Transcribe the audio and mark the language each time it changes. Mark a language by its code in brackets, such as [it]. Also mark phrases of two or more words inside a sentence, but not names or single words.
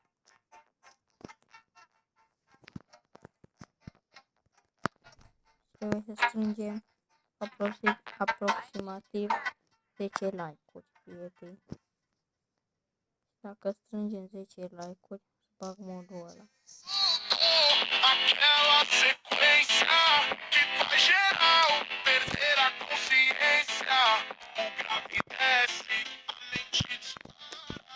[ro] Trebuie să strângem aproximativ 10 like-uri, prieteni. Dacă strângem 10 like-uri, bag modul ăla. [pt] Aquela sequência que faz geral perder a consciência. O grave desce, a mente dispara.